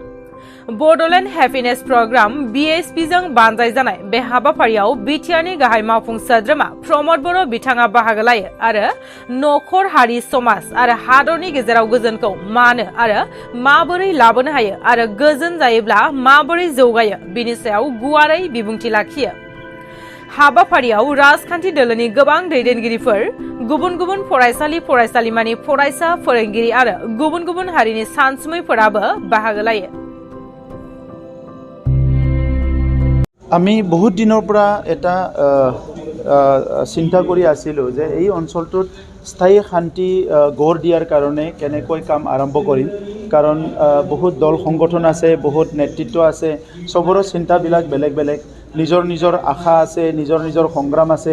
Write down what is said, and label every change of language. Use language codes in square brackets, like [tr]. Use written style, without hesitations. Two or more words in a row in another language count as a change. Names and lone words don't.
[brx] बड'लेण्ड हेपिनेस प्रग्राम BSP जों बानजाय जानाय बे हाबाफारियाव बिटिआरनि गाहाय मावफुं सोद्रोमा प्रमद बर' बिथाङा बाहागो लायो आरो नखर हारि समाज आरो हादरनि गेजेराव गोजोनखौ मानो आरो माबोरै लाबोनो हायो आरो गोजोन जायोब्ला माबोरै जौगायो बिनि सायाव गुवारै बिबुंथि लाखियो। हाबाफारियाव राजखान्थि दोलोनि गोबां दैदेनगिरिफोर, गुबुन गुबुन फरायसालि फरायसालिमानि फरायसा फोरोंगिरि आरो गुबुन गुबुन हारिनि सानसुमैफोराबो बाहागो लायो। [as] আমি বহুত দিনৰ পৰা এটা চিন্তা কৰি আছিলোঁ যে এই অঞ্চলটোত স্থায়ী শান্তি গঢ় দিয়াৰ কাৰণে কেনেকৈ কাম আৰম্ভ কৰিম, কাৰণ বহুত দল সংগঠন আছে, বহুত নেতৃত্ব আছে, চবৰে চিন্তাবিলাক বেলেগ বেলেগ, নিজৰ নিজৰ আশা আছে, নিজৰ নিজৰ সংগ্ৰাম আছে।